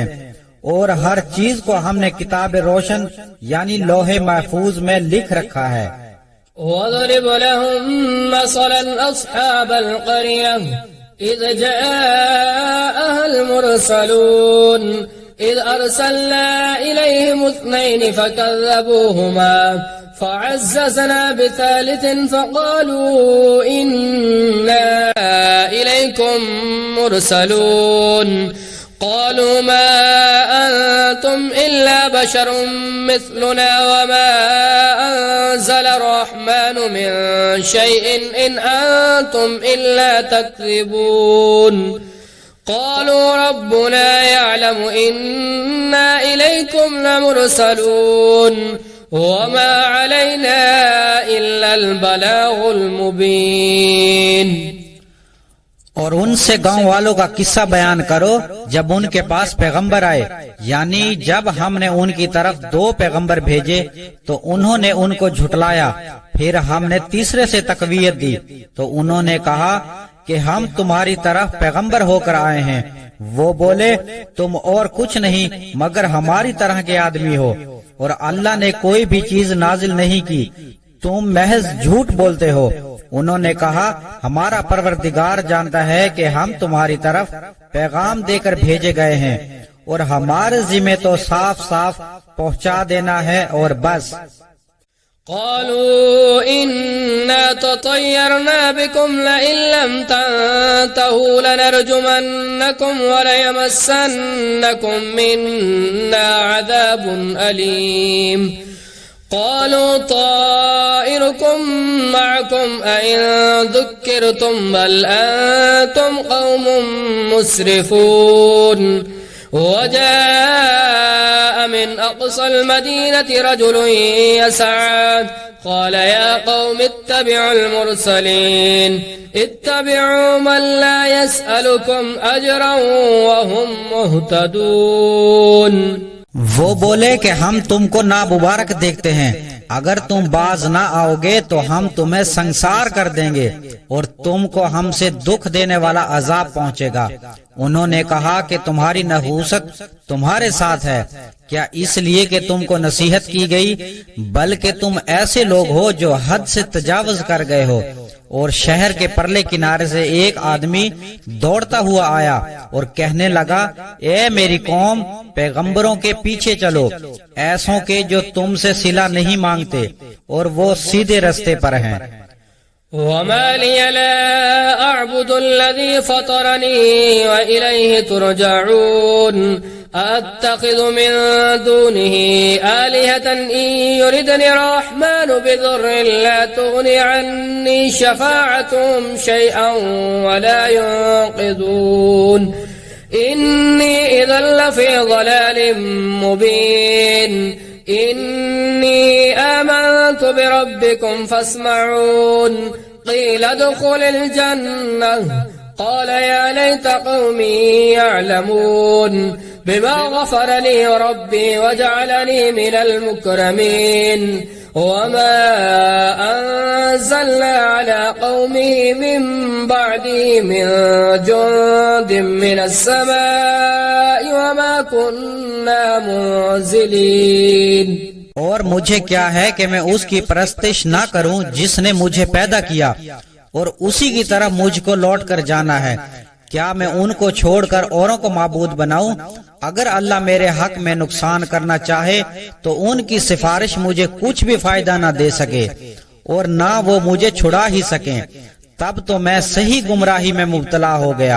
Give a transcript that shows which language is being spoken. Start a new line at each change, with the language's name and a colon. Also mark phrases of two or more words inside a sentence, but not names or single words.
Urdu: اور ہر چیز کو ہم نے کتاب روشن یعنی لوح محفوظ میں لکھ رکھا ہے.
Arabic: واضرب لهم مثلا أصحاب القرية إذ جاءها المرسلون إذ أرسلنا إليهم اثنين فكذبوهما فعززنا بثالث فقالوا إنا إليكم مرسلون قالوا ما أنتم إلا بشر مثلنا وما أنزل الرحمن من شيء إن أنتم إلا تكذبون قالوا ربنا يعلم إنا إليكم لمرسلون وما علينا إلا البلاغ المبين.
Urdu: اور ان سے گاؤں والوں کا قصہ بیان کرو جب ان کے پاس پیغمبر آئے، یعنی جب ہم نے ان کی طرف 2 پیغمبر بھیجے تو انہوں نے ان کو جھٹلایا. پھر ہم نے تیسرے سے تقویت دی تو انہوں نے کہا کہ ہم تمہاری طرف پیغمبر ہو کر آئے ہیں. وہ بولے تم اور کچھ نہیں مگر ہماری طرح کے آدمی ہو اور اللہ نے کوئی بھی چیز نازل نہیں کی، تم محض جھوٹ بولتے ہو. انہوں نے کہا ہمارا پروردگار جانتا ہے کہ ہم تمہاری طرف پیغام دے کر بھیجے گئے ہیں اور ہمارے ذمے تو صاف صاف پہنچا دینا ہے اور بس.
Arabic: قالوا إنا تطيرنا بكم لئن لم تنتهوا لنرجمنكم وليمسنكم منا عذاب أليم. قالوا طائركم معكم أئن ذكرتم بل أنتم قوم مسرفون وجاء من أقصى المدينة رجل يسعى قال يا قوم اتبعوا المرسلين اتبعوا من لا يسألكم أجرا وهم مهتدون।
Urdu: وہ بولے کہ ہم تم کو نامبارک دیکھتے ہیں، اگر تم باز نہ آؤ گے تو ہم تمہیں سنسار کر دیں گے اور تم کو ہم سے دکھ دینے والا عذاب پہنچے گا. انہوں نے کہا کہ تمہاری نحوست تمہارے ساتھ ہے کیا، اس لیے کہ تم کو نصیحت کی گئی، بلکہ تم ایسے لوگ ہو جو حد سے تجاوز کر گئے ہو. اور شہر کے پرلے کنارے سے ایک آدمی دوڑتا ہوا آیا اور کہنے لگا، اے میری قوم، پیغمبروں کے پیچھے چلو، ایسوں کے جو تم سے صلہ نہیں مانگتے اور وہ سیدھے راستے پر ہیں.
Arabic: وما لي لا أعبد الذي فطرني وإليه ترجعون أأتخذ من دونه آلهة إن يردن الرحمن بضر لا تغن عني شفاعتهم شيئا و لا ينقذون إني إذا لفي ضلال مبين إني آمنت بربكم فاسمعون قيل ادخل الجنة قال يا ليت قومي يعلمون بما غفر لي ربي وجعلني من المكرمين وما أنزلنا على قومه من بعده من جند من السماء وما كنا منزلين.
Urdu: اور مجھے کیا ہے کہ میں اس کی پرستش نہ کروں جس نے مجھے پیدا کیا اور اسی کی طرف مجھ کو لوٹ کر جانا ہے. کیا میں ان کو چھوڑ کر اوروں کو معبود بناؤں? اگر اللہ میرے حق میں نقصان کرنا چاہے تو ان کی سفارش مجھے کچھ بھی فائدہ نہ دے سکے اور نہ وہ مجھے چھڑا ہی سکے، تب تو میں صحیح گمراہی میں مبتلا ہو گیا.